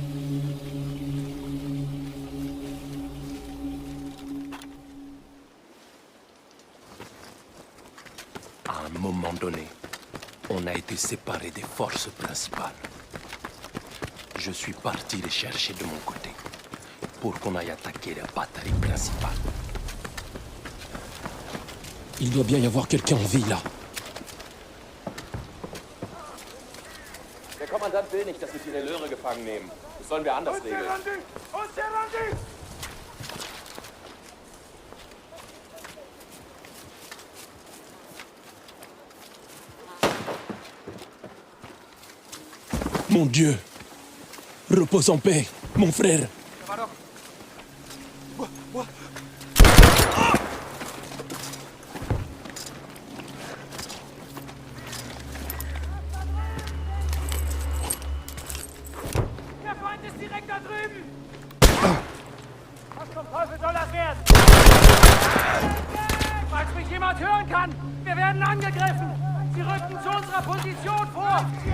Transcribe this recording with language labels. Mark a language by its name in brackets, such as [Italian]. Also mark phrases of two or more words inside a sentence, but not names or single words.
[French] À un moment donné, on a été séparés des forces principales. Je suis parti les chercher de mon côté pour qu'on aille attaquer la batterie principale. Il doit bien y avoir quelqu'un en vie là. [German] Der Kommandant will nicht, dass wir viele Löhre gefangen nehmen. Das sollen wir anders regeln. [French] On s'est rendu! Mon Dieu! Repose en paix, mon frère! [German] Der Feind ist direkt da drüben! Was zum Teufel soll das werden? Falls mich jemand hören kann, wir werden angegriffen! Sie rücken zu unserer Position vor!